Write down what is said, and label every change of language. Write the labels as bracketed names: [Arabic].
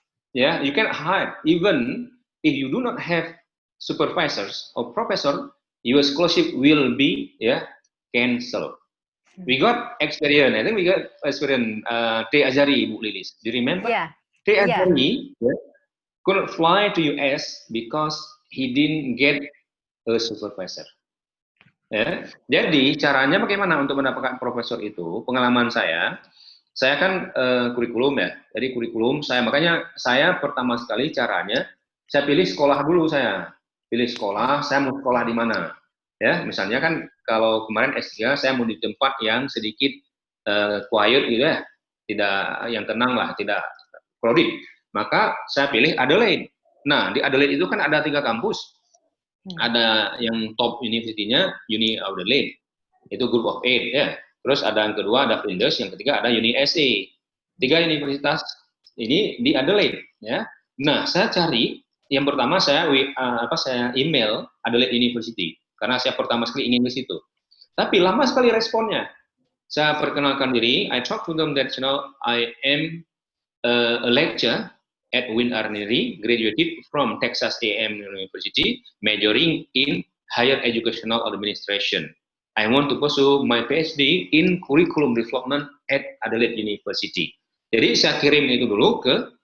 [English] Ya, you can hide even if you do not have supervisors or professor, your scholarship will be cancelled. We got experience. I think we got experience. T. Azari, Bu Lilis. Do you remember? Yeah. T. Azari couldn't fly to US because he didn't get a supervisor. Ya. [Indonesian] Jadi caranya bagaimana untuk mendapatkan profesor itu? Pengalaman saya kan kurikulum ya. Jadi kurikulum makanya saya pertama sekali caranya saya pilih sekolah dulu saya. Pilih sekolah, saya mau sekolah di mana? Ya, misalnya kan kalau kemarin S3 saya mau di tempat yang sedikit quiet gitu ya, tidak yang tenang lah, tidak crowded. Maka saya pilih Adelaide. Nah, di Adelaide itu kan ada 3 kampus. Ada yang top university-nya Uni Adelaide. Itu Group of 8 ya. Terus ada yang kedua ada Flinders, yang ketiga ada Uni SA. 3 universitas ini di Adelaide ya. Nah, saya cari yang pertama saya email Adelaide University. Karena saya pertama sekali ingin ke situ. Tapi lama sekali responnya. Saya perkenalkan diri, [English] I talk to them that I am a lecturer at Win Arnery, graduated from Texas A&M University, majoring in higher educational administration. I want to pursue my PhD in curriculum development at Adelaide University. [Indonesian] Jadi saya kirim itu dulu ke